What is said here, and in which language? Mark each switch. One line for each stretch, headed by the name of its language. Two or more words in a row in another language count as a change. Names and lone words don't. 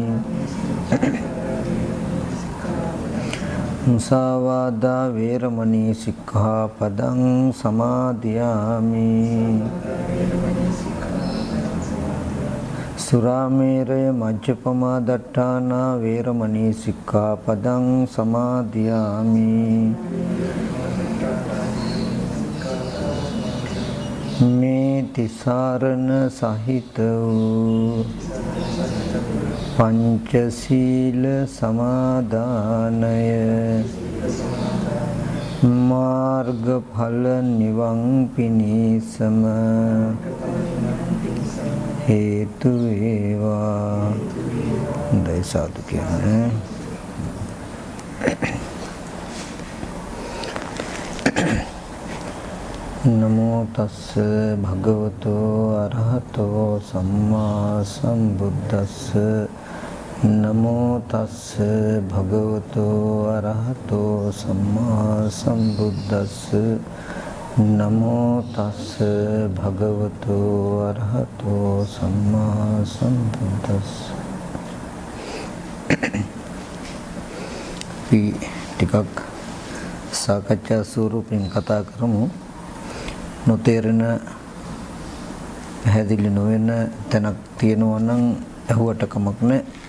Pali: මුසාවාදා වේරමණී සික්ඛාපදං සමාදියාමි සුරාමේරය මජ්ජපමා දට්ඨානා වේරමණී සික්ඛාපදං සමාදියාමි
Sinhala: මේ තිසරණ සහිත වූ පංචශීල සමාදානය මාර්ගඵල නිවන් පිණිසම හේතු වේවා. දයසාදු කියන්නේ
Pali: නමෝ තස්ස භගවතෝ අරහතෝ සම්මා සම්බුද්දස්ස නමෝ තස්ස භගවතෝ අරහතෝ සම්මා සම්බුද්දස්ස නමෝ තස්ස භගවතෝ අරහතෝ සම්මා සම්බුද්දස්ස.
Sinhala: අපි ටිකක් සාකච්ඡා ස්වරූපයෙන් කතා කරමු. නොතේරෙන පැහැදිලි නොවන තැනක් තියෙනවා නම් අහුවට කමක් නැහැ.